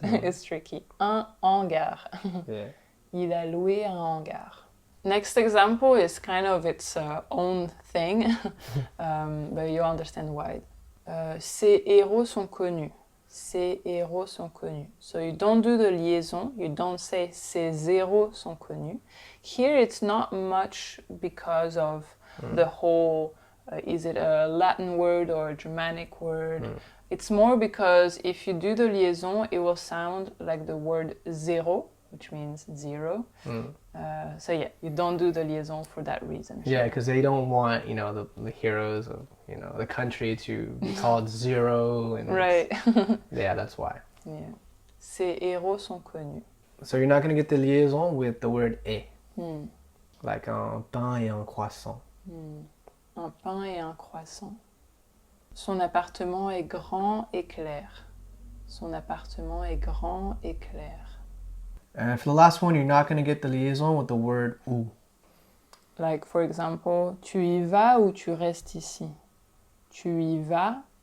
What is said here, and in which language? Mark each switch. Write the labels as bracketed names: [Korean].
[English] It's tricky. [French] Un hangar. [English] Yeah. [French] Il a loué un hangar. [English] Next example is kind of its own thing, but you'll understand why. [French] Ces héros sont connus. Ces héros sont connus. [English] So you don't do the liaison. You don't say [French] ces héros sont connus. [English] Here it's not much because of the whole, is it a Latin word or a Germanic word? It's more because if you do the liaison, it will sound like the word zéro, which means zero. So yeah, you don't do the liaison for that reason. Yeah, because they don't want, the heroes of, the country to be called zero. And Right. Yeah, that's why. [French] Yeah. Ces héros sont connus. [English] So you're not going to get the liaison with the word et. [French] Like un pain et un croissant. Un pain et un croissant. Son appartement est grand et clair. Son appartement est grand et clair. [English] And for the last one, you're not going to get the liaison with the word ou. Like, for example, [French] tu y vas ou tu restes ici? Tu y vas